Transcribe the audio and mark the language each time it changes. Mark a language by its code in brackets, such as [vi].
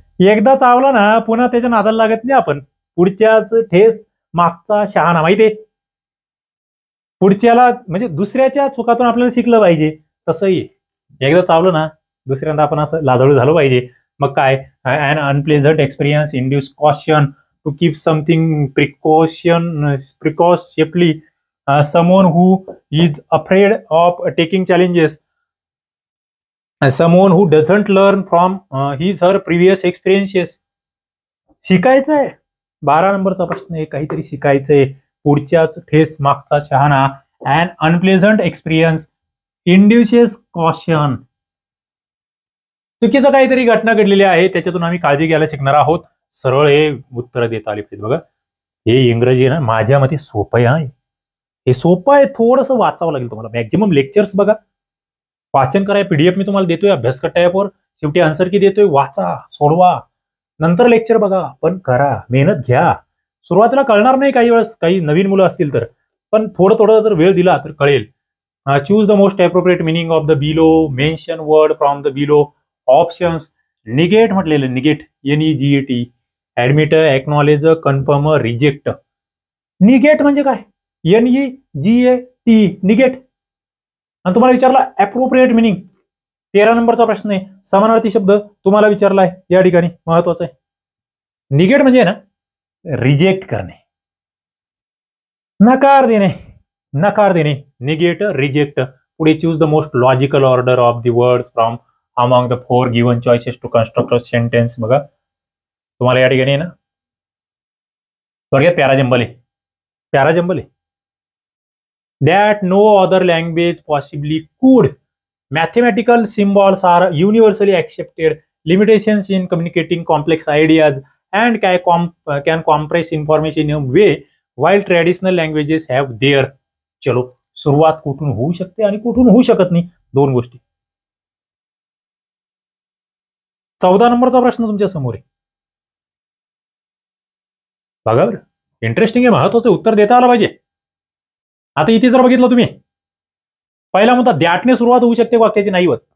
[mr] एकदा चावला ना पुन्हा त्याच्या नादाला लागत नाही आपण. पुढच्याच ठेस मागचा शहाणा. माहितीये, पुढच्याला म्हणजे दुसऱ्याच्या चुकातून आपल्याला शिकलं पाहिजे. तसंही एकदा चावलं ना दुसऱ्यांदा आपण असं लाजाळू झालं पाहिजे. मग काय, [en] an unpleasant experience induce caution to keep something precautiously. Someone who is afraid of taking challenges. Someone who doesn't learn from his her previous experiences. [mr] शिकायचंय, 12 नंबरचा प्रश्न आहे. काहीतरी शिकायचंय, पुढच्याच ठेस मागचा शहाणा. [en] an unpleasant experience induces caution. [mr] चुकीचं काहीतरी घटना घडलेली आहे, त्याच्यातून आम्ही काळजी घ्यायला शिकणार आहोत. सरळ हे उत्तर देता आली पाहिजे. बघा, हे इंग्रजी ना माझ्या मते सोपं आहे. हे सोपं आहे, थोडंसं वाचावं लागेल तुम्हाला. मॅक्झिमम लेक्चर्स बघा, वाचन करा. पीडीएफ मी तुम्हाला देतोय, अभ्यास कट्टा ॲपवर. शेवटी आन्सर की देतोय, वाचा, सोडवा, नंतर लेक्चर बघा, पण करा, मेहनत घ्या. सुरुवातीला कळणार नाही काही वेळेस, काही नवीन मुलं असतील तर, पण थोडं थोडं जर वेळ दिला तर कळेल. [en] Choose the most appropriate meaning of the below. Mention word from the below options. [mr] निगेट म्हटलेलं, निगेट, NEGAT. Admit, acknowledge, confirm, reject. निगेट म्हणजे काय, NEGAT, निगेट. आणि तुम्हाला विचारला अप्रोप्रिएट मिनिंग, 13 नंबरचा प्रश्न आहे. समानार्थी शब्द तुम्हाला विचारलाय या ठिकाणी, महत्वाचं आहे. निगेट म्हणजे ना रिजेक्ट करणे, नकार देणे, नकार देणे. [en] Negate, reject. पुढे choose the most logical order of the words from among the 4 given choices to construct a sentence. [mr] बघा, तुम्हाला या ठिकाणी ना थोडक्यात पॅराजंबल आहे, पॅराजंबल आहे. [en] That no other language possibly could. Mathematical symbols are universally accepted. Limitations in communicating complex ideas and can compress information in a way while traditional languages have their. [mr] चलो, सुरुवात कुठून होऊ शकते आणि कुठून होऊ शकत नाही, दोन गोष्टी. 14 नंबरचा प्रश्न तुमच्या समोर आहे. बघा बरं, इंटरेस्टिंग आहे, महत्वाचं उत्तर देता आलं पाहिजे. आता इथे जर बघितलं तुम्ही, पहिला म्हणता दॅटने सुरुवात होऊ शकते वाक्याची, नाही होत.